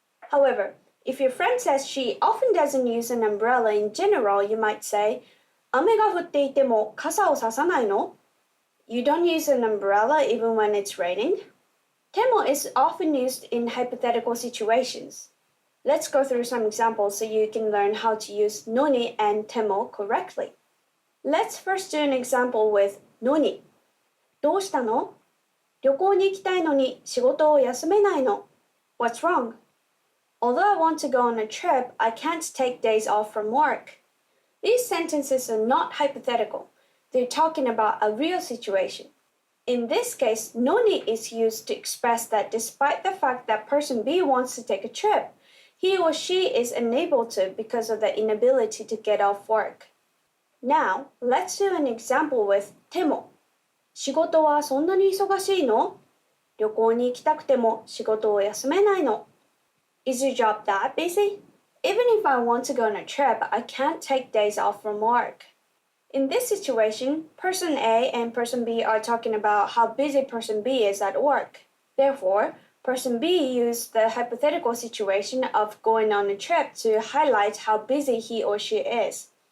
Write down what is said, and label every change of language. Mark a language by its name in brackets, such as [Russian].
[English] However, if your friend says she often doesn't use an umbrella in general, you might say, [Japanese] 雨が降っていても傘をささないの? [English] You don't use an umbrella even when it's raining. Temo is often used in hypothetical situations. Let's go through some examples so you can learn how to use noni and temo correctly. Let's first do an example with noni. [Japanese] どうしたの? 旅行に行きたいのに仕事を休めないの? [English] What's wrong? Although I want to go on a trip, I can't take days off from work. These sentences are not hypothetical. They're talking about a real situation. In this case, noni is used to express that despite the fact that person B wants to take a trip, he or she is unable to because of the inability to get off work. Now, let's do an example with temo. [Japanese] 仕事はそんなに忙しいの?旅行に行きたくても仕事を休めないの? [English] Is your job that busy? Even if I want to go on a trip, I can't take days off from work. In this situation, person A and person B are talking about how busy person B is at work. Therefore, person B used the hypothetical situation of going on a trip to highlight how busy he or she is.